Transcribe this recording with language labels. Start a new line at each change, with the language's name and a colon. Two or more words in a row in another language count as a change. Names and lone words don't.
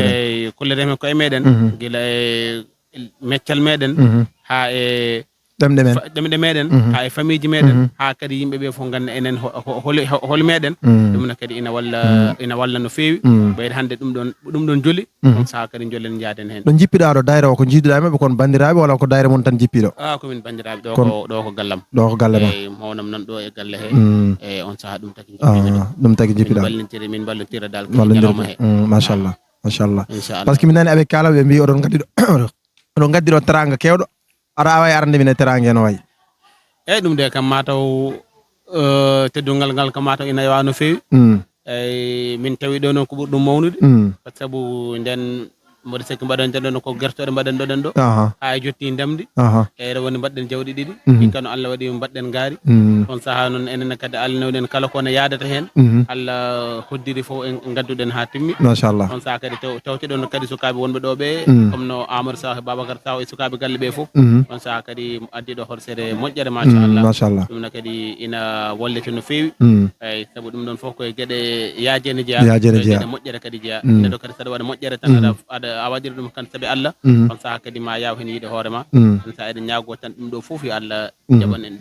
Fula: eyyi kulliren hen koye meɗen guila e meccal meɗen ha e ɗemɗe meɗen ha e famille ji meɗen ha kadi yimɓeɓe fof ganda enen hol meɗen ɗum no kadi ina walla no fewi ɓeyde hande ɗum ɗon joli on saaha kadi jolen jaaden hen ɗo jippiɗa ɗo dayre o ko jiiduɗa maɓe kon bandiraɓe walla ko dayre mon tan jippiɗo komin bandiraɓe ɗo ko gallam eyyi mawnam nan ɗo e galle he eyyi on saaha ɗum taki jippiɗa min ballodira dal ñalawma he machallah
French: par ce que
Fula: mi nani aɓe kala ɓe mbi oɗon gaddi ɗo teranga kewɗo aɗa awa e arande min e teranga no wayi eyyi ɗum de kam mataw teddungal ngal kam mataw ina yawa no fewi eyyi min tawi ɗo noon ko ɓuuri ɗum mawnude
French: par ce que
Fula: sabu nden mboɗo sikki mbaɗen ɗon ko guertoɗe mbaɗen ɗoɗen ɗo ha jotti ndemdi eyyi rewoni mbaɗɗen jawɗi ɗiɗi min kano Allah waɗi mbaɗɗen gaari on saaha noon enen kadi Allah nawɗen kala kone yadata hen Allah hoddiri fof en gadduɗen ha timmi machallah on saaha kadi tawteɗon kadi sukaɓe wonɓe ɗo ɓe comme no Amadou Saw Babacar Saw e sukaɓe galle ɓe foof on saaha kadi addi ɗo horsere moƴƴere machallah ɗum no kadi ina wallite no fewi eyyi saabu ɗum ɗon foof koye gueɗe yaajene jeeya gueɗe moƴƴere kadi jeeya neɗɗo kadi saɗa waɗa moƴƴere tan aɗa a waɗiri ɗum kan saabi Allah on saaha kadi ma yaw hen yiide hoorema on saaha eɗen ñaago tan ɗum ɗo foof yo Allah jaɓan en